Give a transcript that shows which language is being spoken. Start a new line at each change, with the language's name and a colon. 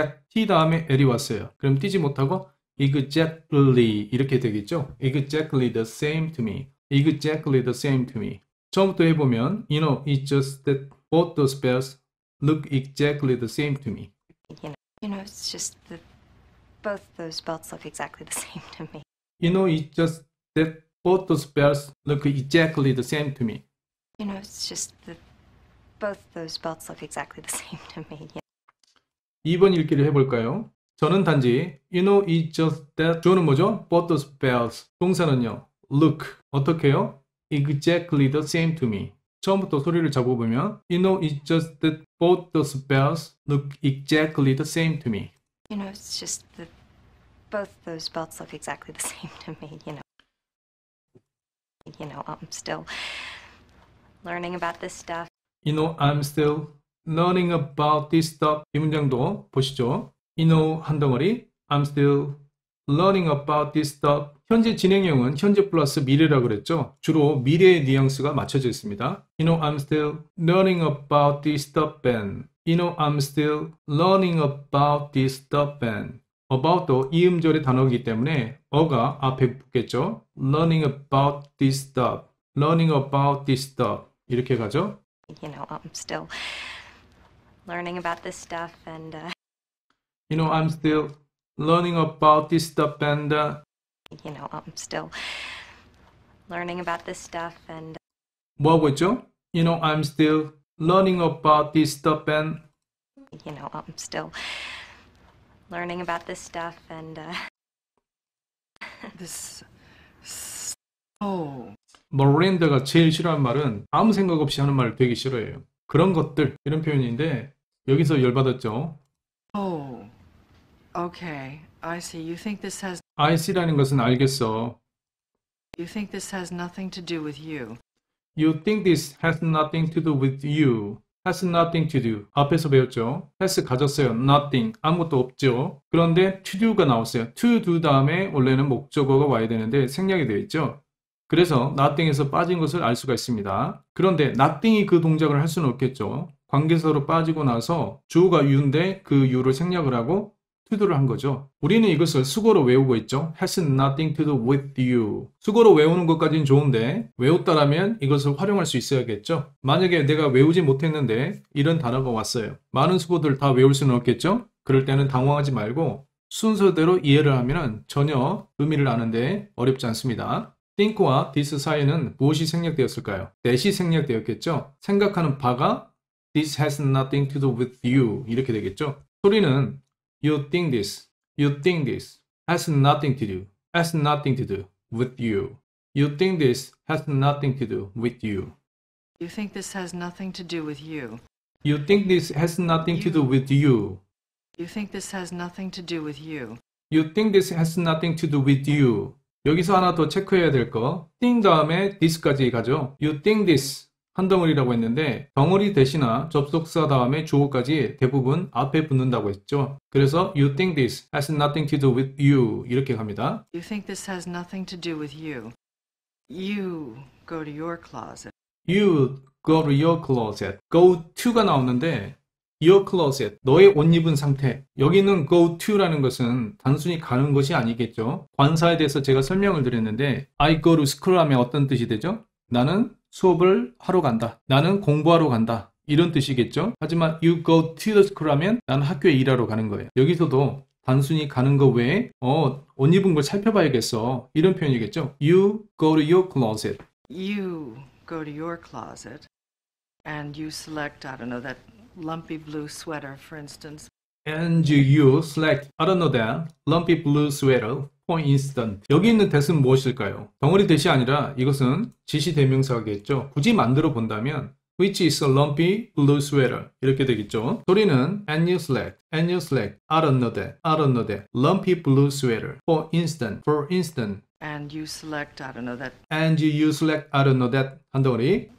Korean: T 다음에 L이 왔어요. 그럼 띄지 못하고 exactly 이렇게 되겠죠.
English: Exactly the same to me. Exactly the same to me.
Korean: 처음부터 해보면
English: You know, it's just that both those bells look exactly the same to me. It's just that both those belts look exactly the same to me. You know, it's just that both those bells look exactly the same to me. It's just that both those belts look exactly the same to me.
Korean: 2번 읽기를 해볼까요? 저는 단지
English: You know, it's just that
Korean: 주어는 뭐죠?
English: Both those bells.
Korean: 동사는요.
English: Look.
Korean: 어떻게 해요?
English: Exactly the same to me. 처음부터 소리를 잡아보면 You know, it's just that both those bells look exactly the same to me. It's just that both those belts look exactly the same to me. I'm still learning about this stuff. You know, I'm still learning about this stuff.
Korean: 이 문장도 보시죠.
English: You know,
Korean: 한 덩어리.
English: I'm still learning about this stuff.
Korean: 현재 진행형은 현재 플러스 미래라고 그랬죠. 주로 미래의 뉘앙스가 맞춰져 있습니다.
English: You know, I'm still learning about this stuff, Ben. You know, I'm still learning about this stuff, Ben.
Korean: about도 이음절의 단어이기 때문에 어가 앞에 붙겠죠.
English: learning about this stuff. learning about this stuff.
Korean: 이렇게 가죠.
English: I'm still learning about this stuff and You know, I'm still learning about this stuff and I'm still learning about this stuff and
Korean: 뭐하고 있죠?
English: You know, I'm still learning about this stuff and I'm still learning about this stuff and this oh
Korean: 모랜다가 제일 싫어하는 말은 아무 생각 없이 하는 말을 되게 싫어해요. 그런 것들 이런 표현인데 여기서 열받았죠.
English: oh okay I see you think this has
Korean: I see라는 것은 알겠어.
English: you think this has nothing to do with you. You think this has nothing to do with you. has nothing to do.
Korean: 앞에서 배웠죠.
English: has
Korean: 가졌어요.
English: nothing.
Korean: 아무것도 없죠. 그런데 to do가 나왔어요. to do 다음에 원래는 목적어가 와야 되는데 생략이 되어 있죠. 그래서 nothing에서 빠진 것을 알 수가 있습니다. 그런데 nothing이 그 동작을 할 수는 없겠죠. 관계사로 빠지고 나서 주어가 you인데 그 you를 생략을 하고 to도를 한 거죠. 우리는 이것을 수거로 외우고 있죠.
English: has nothing to do with you.
Korean: 수거로 외우는 것까지는 좋은데 외웠다라면 이것을 활용할 수 있어야겠죠. 만약에 내가 외우지 못했는데 이런 단어가 왔어요. 많은 수거들 다 외울 수는 없겠죠. 그럴 때는 당황하지 말고 순서대로 이해를 하면 전혀 의미를 아는데 어렵지 않습니다. think와 this 사이에는 무엇이 생략되었을까요? that이 생략되었겠죠. 생각하는 바가
English: this has nothing to do with you
Korean: 이렇게 되겠죠. 소리는
English: you think this has nothing to do with you. You think this has nothing to do with you. You think this has nothing to do with you. You think this has nothing to do with you. You think this has nothing to do with you. You think this has nothing to do with you.
Korean: 여기서 하나 더 체크해야 될 거. think 다음에 this까지 가죠.
English: You think this
Korean: 한 덩어리라고 했는데 덩어리 대신나 접속사 다음에 주어까지 대부분 앞에 붙는다고 했죠.
English: 그래서 you think this has nothing to do with you
Korean: 이렇게 갑니다.
English: You think this has nothing to do with you. You go to your closet. You go to your closet.
Korean: go to가 나오는데 your closet, 너의 옷 입은 상태. 여기는 go to라는 것은 단순히 가는 것이 아니겠죠. 관사에 대해서 제가 설명을 드렸는데
English: I go to school
Korean: 하면 어떤 뜻이 되죠? 나는 수업을 하러 간다. 나는 공부하러 간다. 이런 뜻이겠죠. 하지만
English: you go to the school
Korean: 하면 나는 학교에 일하러 가는 거예요. 여기서도 단순히 가는 거 외에 옷 입은 걸 살펴봐야겠어. 이런 표현이겠죠.
English: You go to your closet. You go to your closet and you select, I don't know, that lumpy blue sweater, for instance. And you select, I don't know that, lumpy blue sweater, for instance.
Korean: 여기 있는 that은 무엇일까요? 덩어리 that이 아니라 이것은 지시 대명사겠죠. 굳이 만들어 본다면
English: which is a lumpy blue sweater
Korean: 이렇게 되겠죠. 소리는
English: and you select, I don't know that, lumpy blue sweater, for instance. And you select, I don't know, that And you select, I don't know that
Korean: 한 덩어리.